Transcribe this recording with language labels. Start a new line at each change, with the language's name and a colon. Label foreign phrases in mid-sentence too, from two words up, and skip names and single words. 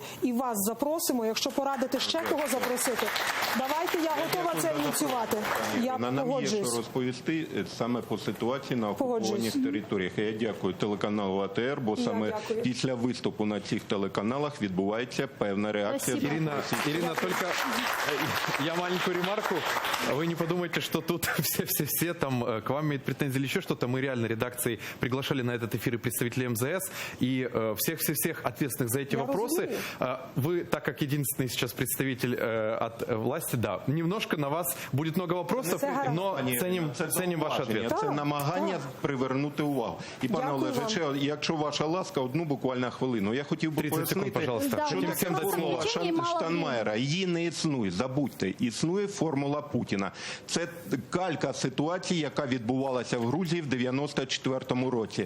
Ukrainian: І вас запросимо, якщо порадите ще кого запросити, давайте, я готова це ініціювати. Я нам є що розповісти саме по ситуації на окупованих територіях. Я дякую телеканалу АТР, бо саме після виступу на цих телеканалах відбувається певна реакція.
Russian: Ирина, только я маленькую ремарку. Вы не подумайте, что тут все там к вам имеют претензии или еще что-то. Мы реально редакцией приглашали на этот эфир и представителей МЗС, и всех ответственных за эти вопросы. Вы, так как единственный сейчас представитель от власти, да, немножко на вас будет много вопросов, но ценим ваш ответ.
Ukrainian: Це намагання привернути увагу. І, пане Олеже, якщо ваша ласка, одну буквально хвилину. Я хотів би пояснити, що таке формула Штайнмаєра. Її не існує, забудьте. Існує формула Путіна. Це калька ситуації, яка відбувалася в Грузії в 94-му році.